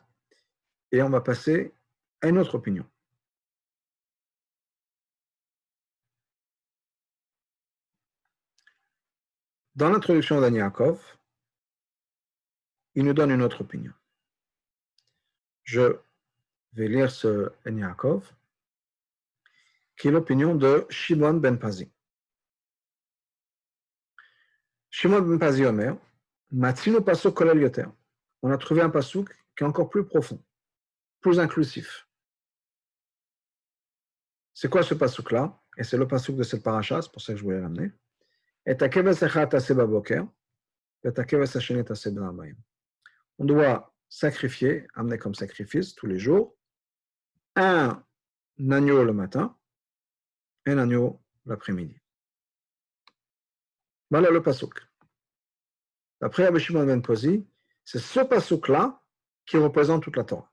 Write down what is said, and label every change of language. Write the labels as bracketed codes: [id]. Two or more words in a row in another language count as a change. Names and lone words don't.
[fr] Et on va passer à une autre opinion. Dans l'introduction d'Ani Yaakov, il nous donne une autre opinion. Je vais lire ce Ani Yaakov, qui est l'opinion de Shimon ben Pazi. [he] שמעון בן פזי אומר, מצינו פסוק כולל יותר. [fr] On a trouvé un pasuk qui est encore plus profond, plus inclusif. C'est quoi ce pasuk-là? Et c'est le pasuk de cette paracha, c'est pour ça que je voulais l'amener. [he] את הכבש אחד תעשה בבקר, את הכבש השני תעשה בהמים. [fr] On doit sacrifier, amener comme sacrifice tous les jours, un agneau le matin, un agneau l'après-midi. Voilà le pasuk. D'après Rabbi Shimon ben Pazi, c'est ce pasuk-là qui représente toute la Torah.